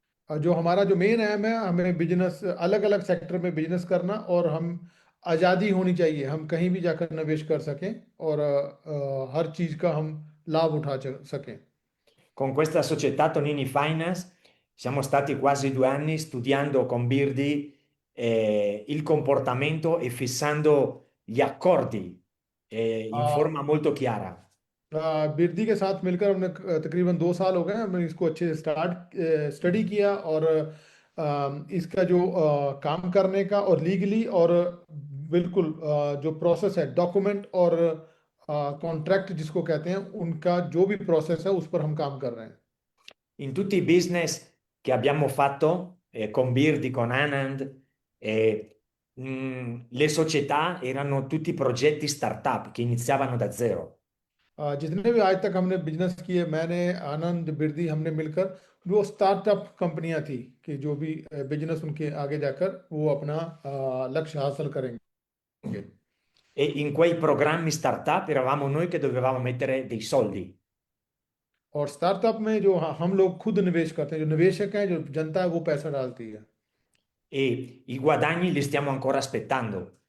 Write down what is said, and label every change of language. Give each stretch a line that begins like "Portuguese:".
Hindi: और जो हमारा जो मेन एम है, हमें बिजनेस, अलग अलग सेक्टर में बिजनेस करना, और हम आज़ादी होनी चाहिए, हम कहीं भी जाकर निवेश कर सकें, और हर चीज़ का हम लाभ उठा सकें।
Italian: Con questa società Tonini Finance siamo stati quasi 2 anni studiando con Birdi il comportamento e fissando gli accordi in आ, forma molto chiara.
Hindi: Birdi के साथ मिलकर हमने तकरीबन 2 साल हो गए, हमने इसको अच्छे से स्टडी किया, और इसका जो काम करने का, और लीगली, और बिल्कुल जो प्रोसेस है, डॉक्यूमेंट और कॉन्ट्रैक्ट जिसको कहते हैं, उनका जो भी प्रोसेस है उस पर हम काम कर रहे हैं।
Italian: In tutti i business che abbiamo fatto con Birdi, con Anand, le società erano tutti progetti startup che iniziavano da zero.
Hindi: जितने भी आज तक हमने बिजनेस किए, मैंने, आनंद, बिरदी, हमने मिलकर, वो स्टार्टअप कंपनियां थी, कि जो भी बिजनेस उनके आगे जाकर वो अपना लक्ष्य हासिल करेंगे।
Italian: E in quei programmi startup eravamo noi che dovevamo mettere dei soldi.
Hindi: और स्टार्टअप में जो हम लोग खुद निवेश करते हैं, जो निवेशक हैं, जो जनता है, वो पैसा डालती है।
Italian: E i guadagni li stiamo ancora aspettando.